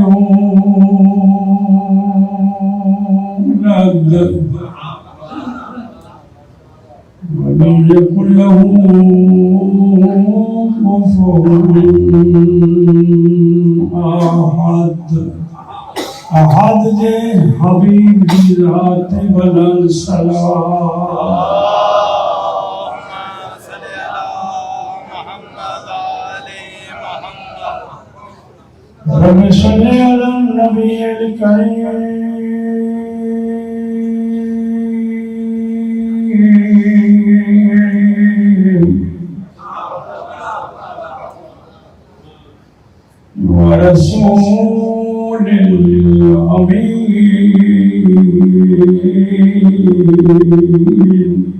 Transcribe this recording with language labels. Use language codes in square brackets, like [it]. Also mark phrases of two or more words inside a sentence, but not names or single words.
[ar] يولد ولم يكن له كفوا [sd] أحد جي حبيب جي ذات بلند سلام [ar] رب صل على النبي الكريم ورسول الأمين